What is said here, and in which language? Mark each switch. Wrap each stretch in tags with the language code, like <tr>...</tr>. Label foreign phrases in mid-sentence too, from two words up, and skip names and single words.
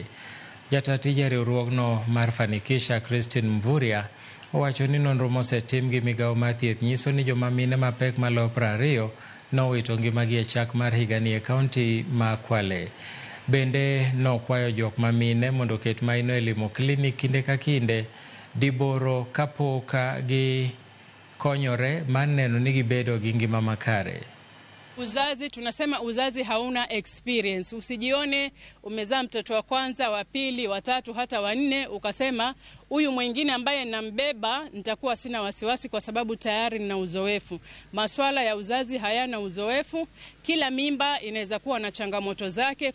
<luo>Jata tije riwruogno mar Fanikisha Christine Mvurya owacho ni nonro mosetim gi migawo mar thieth nyiso ni joma mine mapek malo 20 nowito ngimagi e chak mar higani e kaunti ma Kwale. Bende nokwayo jok mamine mondo oket maino e limo klinik kinde ka kinde diboro kapok gi konyore mar neno ni gibedo gi ngima makare.</luo> <sw>Uzazi, tunasema uzazi hauna experience. Usijione umezaa mtoto wa kwanza, wa pili, wa tatu, hata wa nne, ukasema huyu mwingine ambaye nambeba nitakuwa sina wasiwasi kwa sababu tayari nina uzoefu. Masuala ya uzazi hayana uzoefu. Kila mimba inaweza kuwa na changamoto zake.</sw>